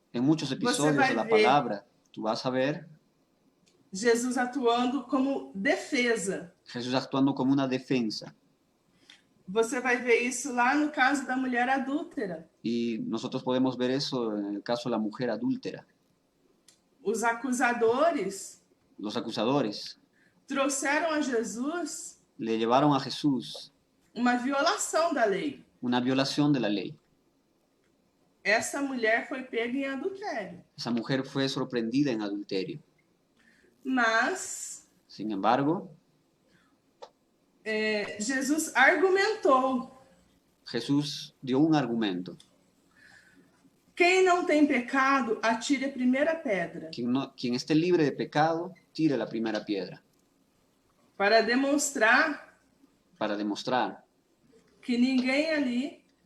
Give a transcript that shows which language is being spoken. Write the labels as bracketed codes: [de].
[es] en muchos episodios de la palabra, tú vas a ver [pt] Jesus atuando como defesa. [es] Jesús actuando como una defensa. [pt] Você vai ver isso lá no caso da mulher adúltera. [es] Y nosotros podemos ver eso en el caso de la mujer adúltera. [pt] Os acusadores, [es] los acusadores, [pt] trouxeram a Jesus [es] le llevaron a Jesús [pt] uma violação da lei. [es] una violación de la ley. [pt] Essa mulher foi pega em adultério. [es] Esa mujer fue sorprendida en adulterio. [pt] Mas, [es] sin embargo, [pt] Jesus argumentou. [es] Jesús dio un argumento. [pt] Quem não tem pecado, atire a primeira pedra. [es] Quien esté libre de pecado, tire la primera piedra. [pt] Para demonstrar que ninguém ali